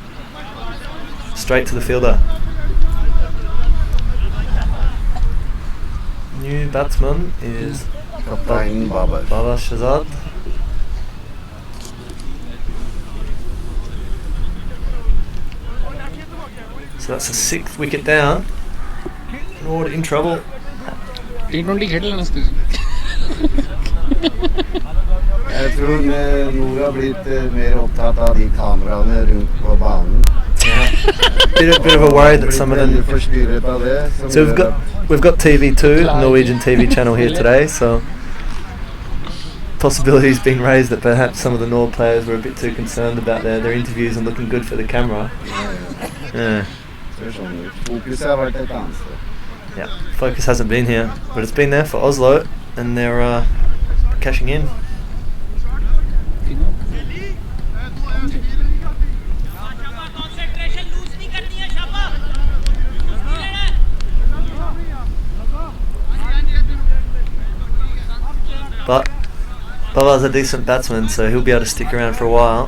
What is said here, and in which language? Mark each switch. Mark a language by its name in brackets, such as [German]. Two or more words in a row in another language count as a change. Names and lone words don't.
[English] Straight to the fielder. New batsman is Baba Shazad. So that's a 6th wicket down. Crawford in trouble. [Hindi] T20 खेल लेना इसके [Norwegian] Jeg tror Nord har blitt mer opptatt av de kameraene rundt på banen. [English] Bit of a worry that some of [Norwegian] Veldig [English] them. [Norwegian] forstyrret av det. Som [English] So [Norwegian] gjør [English] we've got TV2, Norwegian TV channel here today. So possibilities being raised that perhaps some of the Nord players were a bit too concerned about their interviews and looking good for the camera. Yeah. [Norwegian] ser sånn ut. Fokuset har vært et annet sted. [English] Yeah, focus hasn't been here, but it's been there for Oslo, and they're cashing in. But Baba's a decent batsman, so he'll be able to stick around for a while.